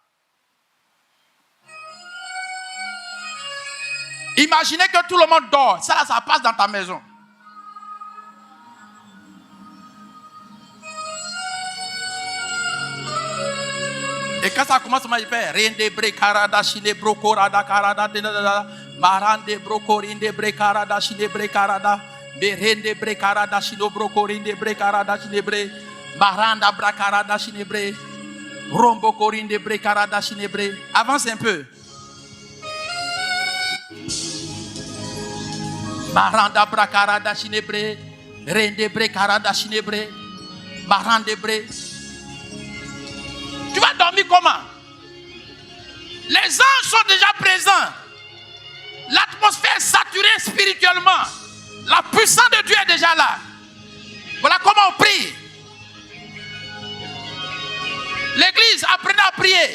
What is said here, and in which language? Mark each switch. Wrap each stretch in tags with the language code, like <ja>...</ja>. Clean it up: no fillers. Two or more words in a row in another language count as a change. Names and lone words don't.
<fr>Imaginez que tout le monde dort. Ça passe dans ta maison. Et quand ça commence, il fait Rende brekarada shile brokorada karada marande brokorinde brekarada shile brekarada berende brekarada shile brokorinde brekarada shile bre maranda brakarada shile bre rombo korinde brekarada shile bre. Avance un peu. Maranda brakarada shinebre, rende brekarada shinebre, marande bre. Tu vas dormir comment? Les anges sont déjà présents. L'atmosphère est saturée spirituellement. La puissance de Dieu est déjà là. Voilà comment on prie. L'église, apprenez à prier.</fr>